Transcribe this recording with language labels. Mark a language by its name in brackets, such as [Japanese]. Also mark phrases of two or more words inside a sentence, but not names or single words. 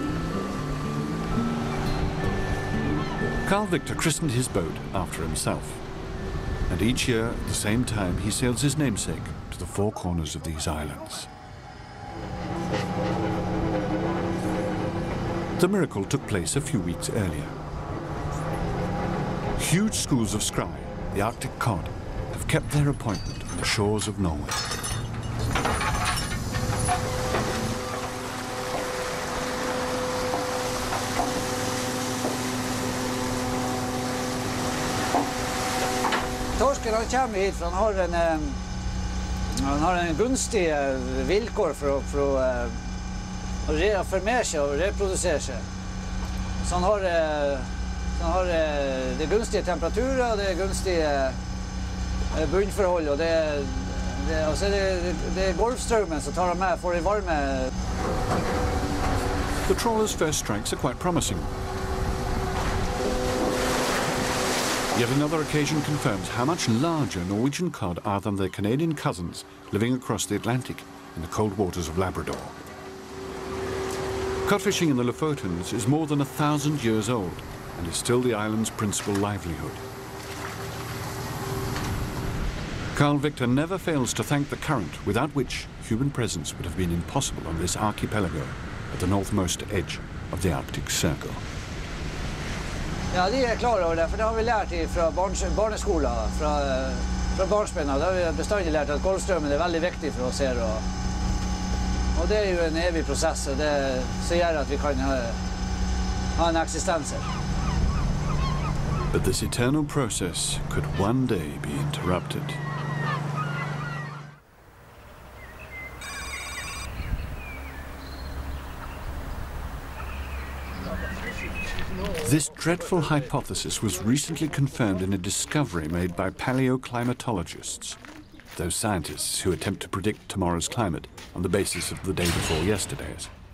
[English] Carl Victor christened his boat after himself, and each year at the same time he sails his namesake to the four corners of these islands. The miracle took place a few weeks earlier. Huge schools of scry, the Arctic cod, have kept their appointment on the shores of Norway. [Norwegian] Torsken kommer hit for han har en gunstige vilkår for å formere seg og reprodusere seg. Så han har det gunstige temperaturer, det gunstige bunnforhold, og det er Golfstrømmen som tar ham med for de varme. [English] The trawler's first strikes are quite promising. Yet another occasion confirms how much larger Norwegian cod are than their Canadian cousins living across the Atlantic in the cold waters of Labrador. Cod fishing in the Lofotens is more than 1,000 years old and is still the island's principal livelihood. Carl Victor never fails to thank the current, without which human presence would have been impossible on this archipelago at the northmost edge of the Arctic Circle. [Norwegian] Ja, de klar over det, for det har vi lært fra barneskolen, fra barnsben. Da har vi bestandig lært at Golfstrømmen er veldig viktig for oss her. Og det er jo en evig prosess, og det som gjør at vi kan ha en eksistens her. [English] But this eternal process could one day be interrupted. This dreadful hypothesis was recently confirmed in a discovery made by paleoclimatologists, those scientists who attempt to predict tomorrow's climate on the basis of the day before yesterday's.